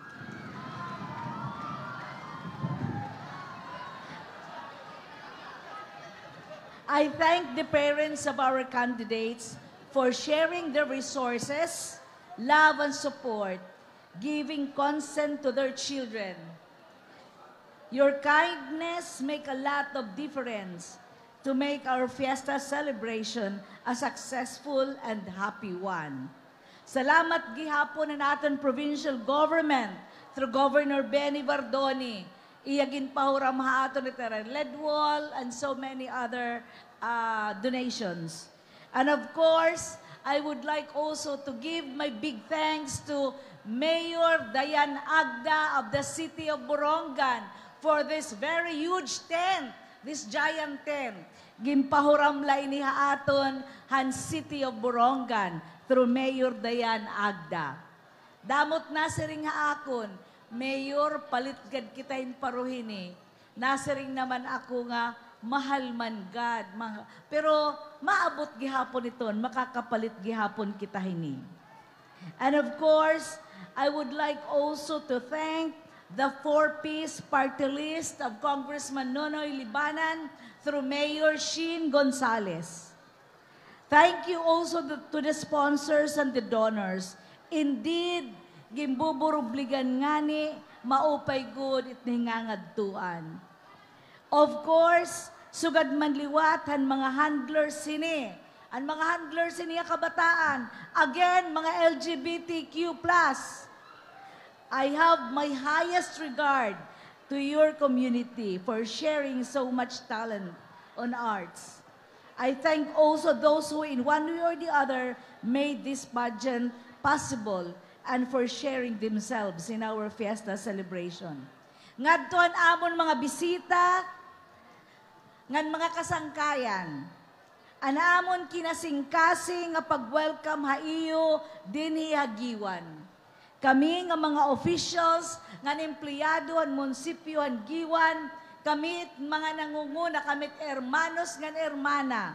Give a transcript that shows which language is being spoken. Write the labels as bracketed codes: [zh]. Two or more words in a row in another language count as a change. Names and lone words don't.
[en] I thank the parents of our candidates for sharing their resources, love and support, giving consent to their children. Your kindness make a lot of difference to make our fiesta celebration a successful and happy one. [war] Salamat gihapon na naton provincial government through Governor Benny Bardoni, iyagin pahuram haaton ni Red Wall, [en] and so many other donations. And of course, I would like also to give my big thanks to Mayor Dayan Agda of the City of Borongan for this very huge tent, this giant tent. [war] Gimpahuram la ini haaton han City of Borongan through Mayor Dayan Agda. Damot na siring haakon, Mayor, palit gad kita in paruhini. Nasiring naman ako nga, mahal man God. Pero maabot gihapon iton, makakapalit gihapon kita hini. [en] And of course, I would like also to thank the 4-piece party list of Congressman Nonoy Libanan through Mayor Sheen Gonzales. Thank you also to the sponsors and the donors. Indeed, [war] gimbuburubligan ngani, maupay good it ningangadtuan. Of course, sugad man liwat han mga handlers sini. Ang mga handlers sini kabataan. Again, mga LGBTQ+. [en] I have my highest regard to your community for sharing so much talent on arts. I thank also those who in one way or the other made this pageant possible and for sharing themselves in our fiesta celebration. [war] Ngadton amon mga bisita, ngan mga kasangkayan, anamon kinasing-kasing nga pag-welcome haiyo dinhi Giwan. Kami nga mga officials, ngan empleyado ang munisipyo ang Giwan, kamit mga nangunguna, kamit hermanos ngan hermana.